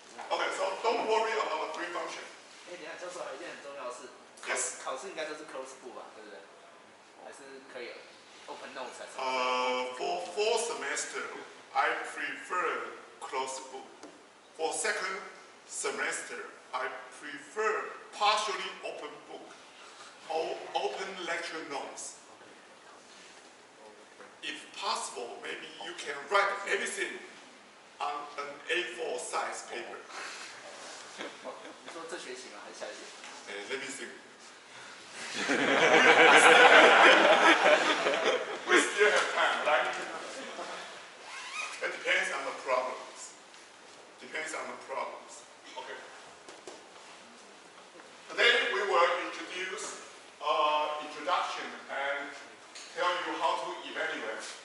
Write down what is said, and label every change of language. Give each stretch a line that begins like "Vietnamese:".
English: Okay, so don't worry about the green function.
Chinese: 等一下，教授还有一件很重要的是，
English: Yes.
Chinese: 考试应该都是 close book 吧，对不对？还是可以 open notes 还是？
English: For fall semester, I prefer closed book. For second semester, I prefer partially open book or open lecture notes. If possible, maybe you can write everything on an A4 size paper.
Chinese: 你说这学期吗？还是下一学期？
English: Let me think. We still have time, right? It depends on the problems. Depends on the problems. Okay. Today we will introduce introduction and tell you how to evaluate.